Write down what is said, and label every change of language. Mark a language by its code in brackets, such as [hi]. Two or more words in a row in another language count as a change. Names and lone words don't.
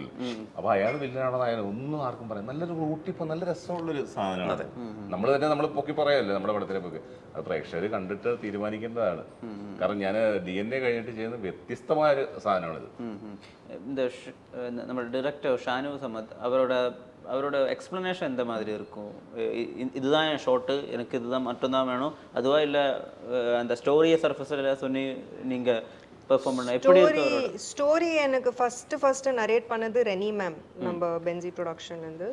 [ml] അപ്പൊ അയാൾ വില്ലനാണോ നായകനോ ഒന്നും ആർക്കും പറയാം. നല്ലൊരു റൂട്ടിപ്പോ നല്ല രസമുള്ളൊരു സാധനമാണ്. നമ്മൾ പൊക്കി പറയാമല്ലോ നമ്മുടെ പടത്തിനെ പൊക്കി. അത് പ്രേക്ഷകർ കണ്ടിട്ട് തീരുമാനിക്കേണ്ടതാണ്. കാരണം ഞാൻ DNA കഴിഞ്ഞിട്ട് ചെയ്യുന്ന വ്യത്യസ്തമായ ഒരു സാധനമാണിത്. നമ്മുടെ ഡയറക്ടർ [ta] ഷാനു സമദ് அவரோட எக்ஸ்பிளனேஷன் எந்த மாதிரி இருக்கும்? இதுதான் என் ஷார்ட்டு, எனக்கு இதுதான் மட்டும்தான் வேணும், அதுவா இல்லை அந்த ஸ்டோரியை சர்ஃபஸில் சொன்னி நீங்கள் பெர்ஃபார்ம் பண்ண எப்படி இருக்கு? ஸ்டோரி எனக்கு ஃபஸ்ட்டு நரேட் பண்ணது ரெனி மேம், நம்ம பென்சி ப்ரொடக்ஷன்லேருந்து.